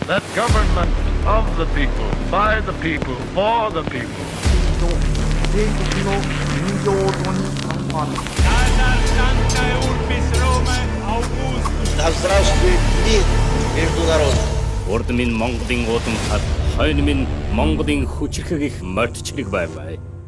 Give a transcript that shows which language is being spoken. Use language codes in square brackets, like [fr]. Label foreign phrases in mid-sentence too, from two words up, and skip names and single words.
[en] That government of the people, by the people, for the people. [ru] Да здравствует мир международный. [mn] Урд минь Монголын уудам хад, хойно минь Монголын хүчрхэг их мордчрэг бай.